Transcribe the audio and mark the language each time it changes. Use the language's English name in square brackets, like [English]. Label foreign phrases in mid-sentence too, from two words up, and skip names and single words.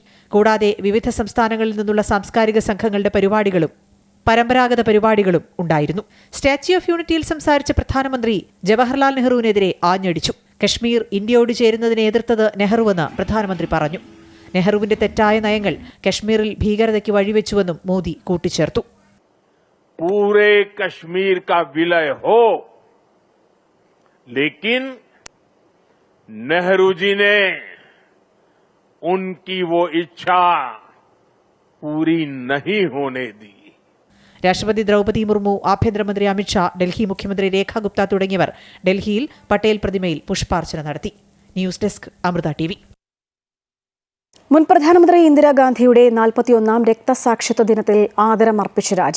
[Malayalam] കൂടാതെ വിവിധ സംസ്ഥാനങ്ങളിൽ നിന്നുള്ള സാംസ്കാരിക സംഘങ്ങളുടെ പരിപാടികളും പരമ്പരാഗത പരിപാടികളും ഉണ്ടായിരുന്നു. സ്റ്റാച്യു ഓഫ് യൂണിറ്റിയിൽ സംസാരിച്ച പ്രധാനമന്ത്രി ജവഹർലാൽ നെഹ്റുവിനെതിരെ ആഞ്ഞടിച്ചു. കശ്മീർ ഇന്ത്യയോട് ചേരുന്നതിനെ എതിർത്തത് നെഹ്റുവെന്ന് പ്രധാനമന്ത്രി പറഞ്ഞു. നെഹ്റുവിന്റെ തെറ്റായ നയങ്ങൾ കശ്മീരിൽ ഭീകരതയ്ക്ക് വഴിവെച്ചുവെന്നും മോദി കൂട്ടിച്ചേർത്തു. [Hindi] पूरे कश्मीर का विलय हो, लेकिन नेहरू जी ने उनकी वो इच्छा पूरी नहीं होने दी. [Malayalam] രാഷ്ട്രപതി ദ്രൗപദി മുർമു, ആഭ്യന്തരമന്ത്രി അമിത്ഷാ, ഡൽഹി മുഖ്യമന്ത്രി രേഖ ഗുപ്ത തുടങ്ങിയവർ ഡൽഹിയിൽ പട്ടേൽ പ്രതിമയിൽ പുഷ്പാർച്ചന നടത്തി. [English] news desk [Malayalam] അമൃത TV. മുൻ പ്രധാനമന്ത്രി ഇന്ദിരാഗാന്ധിയുടെ 41ാം രക്തസാക്ഷിത്വ ദിനത്തിൽ ആദരമർപ്പിച്ച രാജ്യം.